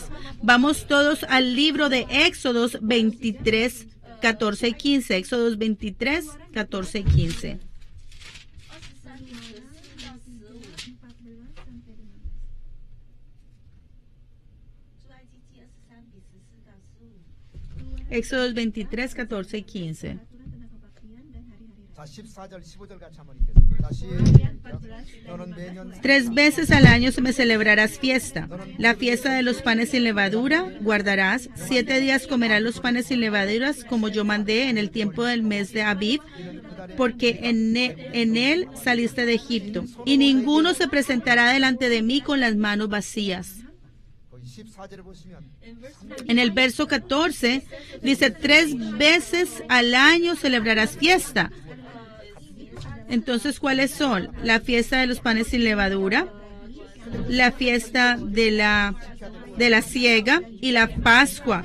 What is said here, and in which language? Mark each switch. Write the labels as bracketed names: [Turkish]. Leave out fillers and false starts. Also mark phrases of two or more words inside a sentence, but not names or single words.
[Spanish] Vamos todos al libro de Éxodos 23, 14 y 15. Éxodos 23, 14 y 15. Éxodos 23, 14 y 15. [Korean] 자 14절 15절 같이 한번 읽겠습니다. 다시 너는 매년 [Spanish] 3 veces al año se me celebrarás fiesta. La fiesta de los panes sin levadura guardarás. 7 días comerás los panes sin levaduras como yo mandé en el tiempo del mes de Abib, porque en él saliste de Egipto. Y ninguno se presentará delante de mí con las manos vacías. [Korean] 14절에 보시면 [Spanish] En el verso 14 dice 3 veces al año celebrarás fiesta. Entonces, ¿cuáles son? La fiesta de los panes sin levadura, la fiesta de la siega y la Pascua.